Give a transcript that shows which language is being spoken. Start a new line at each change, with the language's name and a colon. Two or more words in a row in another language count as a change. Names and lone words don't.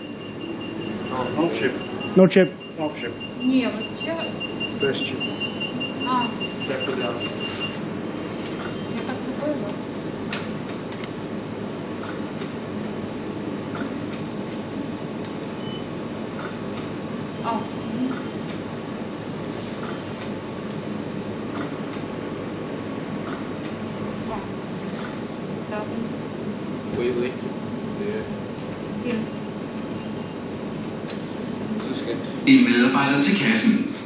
English: No chip. No chip. No chip.
Russian: Не, вот сейчас. Без chip. А. Я так попробую. А.
French: Oui.
Danish: En medarbejder til kassen.